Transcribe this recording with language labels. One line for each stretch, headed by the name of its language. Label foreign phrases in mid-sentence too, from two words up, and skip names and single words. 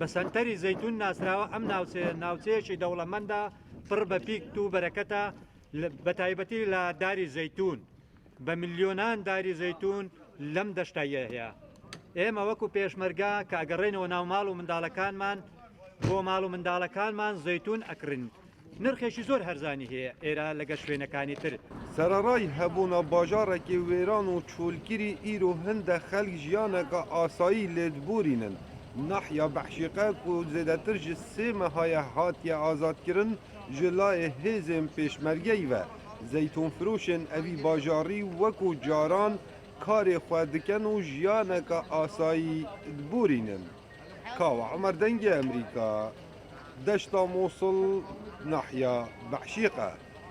Central Kurdish: سەنتەری زەیتون ناسراوە ئەم ناوچەیەکی دەوڵەمەندە پڕ بە پیک و بەرەکەتە بە تایبەتی لە داری زەیتون بە ملیۆنان داری زەیتون لەم دەشتایە هەیە ئێمە وەکو پێشمەرگا کە ئەگەڕێنەوە ناو ماڵ و منداڵەکانمان بۆ ماڵ و منداڵەکانمان زەیتون ئەکڕن نرخێکی زۆر هەرزانی هەیە ئێرە لەگە شوێنەکانی تر
Kurdish: سەرەڕای هەبوونە باژارێکی وێران و چۆلگیری ئیر و هەندە خەلک ژیانێکە ئاسایی لێدبورینن ناحیا بەحشیقە و زێدەتر ji sê mehaya hatiye azadkirin ji layê hêzên pêşmergeyî ve zeytûnfirûşên evî bajarî wekû caran karê xwe dikin û jiyaneke asayî dibûrînin. Kawa Emer dengê Emerîka, deşta Mosul, nahiya Bexşîqe.